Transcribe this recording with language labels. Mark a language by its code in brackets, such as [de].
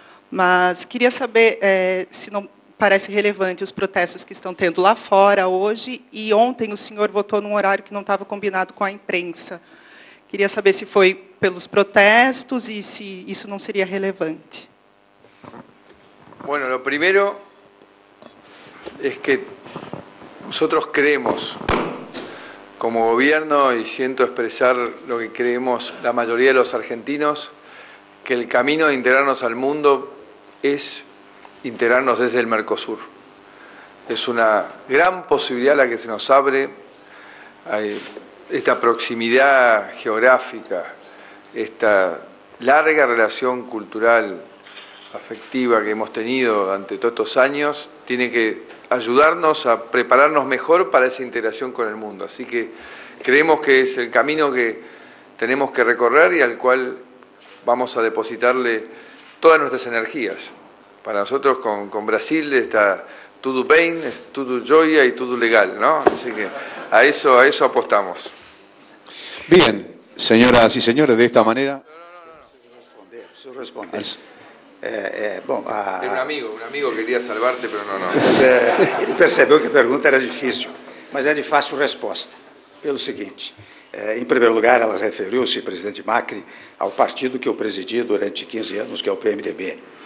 [pt] Mas queria saber se não parece relevante os protestos que estão tendo lá fora hoje, e ontem o senhor votou num horário que não estava combinado com a imprensa. Queria saber se foi pelos protestos e se isso não seria relevante. [es] Bueno, lo primero es que nosotros creemos, como gobierno, y siento expresar lo que creemos la mayoría de los argentinos, que el camino de integrarnos al mundo es integrarnos desde el Mercosur. Es una gran posibilidad la que se nos abre, esta proximidad geográfica, esta larga relación cultural, afectiva que hemos tenido durante todos estos años, tiene que ayudarnos a prepararnos mejor para esa integración con el mundo. Así que creemos que es el camino que tenemos que recorrer y al cual vamos a depositarle todas nuestras energías. Para nosotros con Brasil [pt] está tudo bem, tudo joia [es] y [pt] tudo legal, [es] ¿no? Así que a eso apostamos. Bien, señoras y señores, de esta manera... [pt] Preciso responder. Bom, Tem um amigo que queria salvar-te, mas não. Ele percebeu que a pergunta era difícil, mas é de fácil resposta. Pelo seguinte, em primeiro lugar, ela referiu-se, presidente Macri, ao partido que eu presidi durante 15 anos, que é o PMDB.